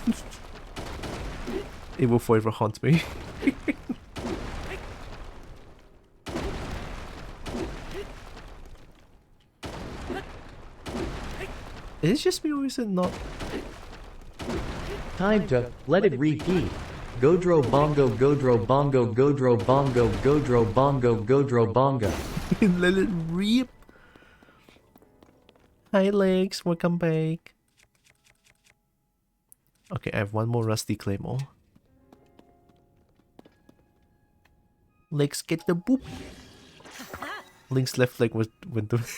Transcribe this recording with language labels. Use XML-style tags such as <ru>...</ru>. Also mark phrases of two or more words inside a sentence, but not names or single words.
<en>It will forever haunt me. Is it just me or is it not? Time to let it repeat. Godro bongo, godro bongo, godro bongo, godro bongo, godro bongo. Let it rip. Hi Legs, welcome back. Okay, I have one more rusty claymore. Legs, get the boop. Link's left leg went the...</en>